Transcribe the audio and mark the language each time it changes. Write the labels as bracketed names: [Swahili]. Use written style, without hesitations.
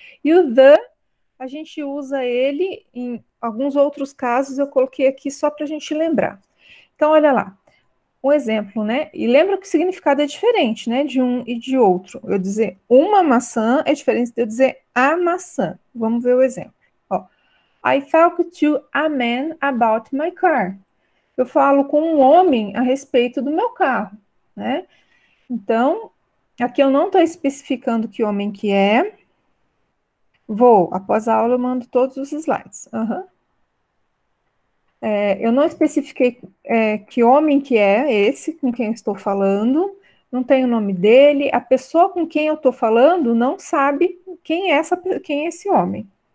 [Portuguese] E o the, a gente usa ele em alguns outros casos, eu coloquei aqui só para a gente lembrar. Então, olha lá. Um exemplo, né? E lembra que o significado é diferente, né? De um e de outro. Eu dizer uma maçã é diferente de eu dizer a maçã. Vamos ver o exemplo. [English] Ó, I talk to a man about my car. [Portuguese] Eu falo com um homem a respeito do meu carro, né? Então, aqui eu não estou especificando que homem que é. Após a aula eu mando todos os slides. Eu não especifiquei que homem que é esse com quem eu estou falando, não tem o nome dele, a pessoa com quem eu estou falando não sabe quem é esse homem.